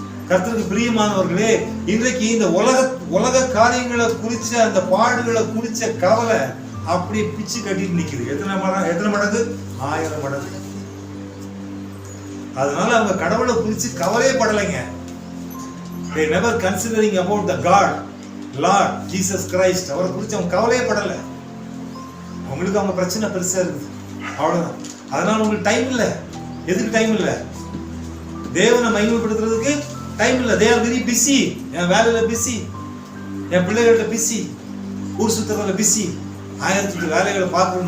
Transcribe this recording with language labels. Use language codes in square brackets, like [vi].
[ta] கர்த்தருக்கு பிரியமானவர்களே, இன்றைக்கு இந்த உலக காரியங்களை குறிச்ச அந்த பாடுகளை குறிச்ச கவலை அப்படியே பிச்சு கட்டிட்டு நிக்குது. எத்தனை மடங்கு? 1000 மடங்கு. அதனால அவங்க கடவுளை குறிச்சு கவலையே படலைங்க. [en] They never considering about the God, Lord Jesus Christ. [ta] அவரை குறிச்சு அவங்க கவலையே படல. அவங்களுக்கு அவங்க பிரச்சனை பெருசா இருக்குது, அவ்வளவுதான். அதனால உங்களுக்கு டைம் இல்லை. எதுக்கு டைம் இல்லை? தேவனை மகிமைப்படுத்துறதுக்கு டைம் இல்லை. [en] They are very busy. [ta] என் வேலையில பிஸி, என் பிள்ளைகள்ட்ட பிஸி, ஊர் சுத்துறதுல பிஸி, 1000 வேலைகளை பார்க்கறது.